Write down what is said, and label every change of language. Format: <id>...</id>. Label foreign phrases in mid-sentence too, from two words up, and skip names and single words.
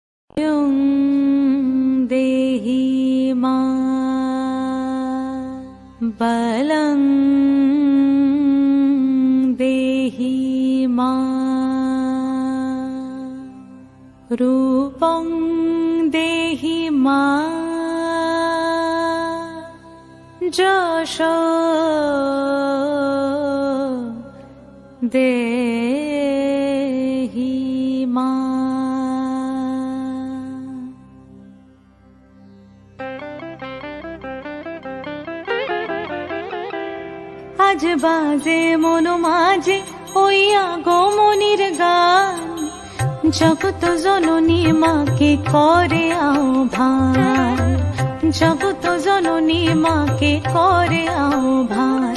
<sa>देहि मा बलं देहि मा रूपं देहि मा যশো দেহি মা।</sa> <bn>আজ বাজে মন মাঝে ওই আগমনীর গান, জগত জননী মাকে করে আহ্বান, জগত জননী মাকে করে আহ্বান।</bn>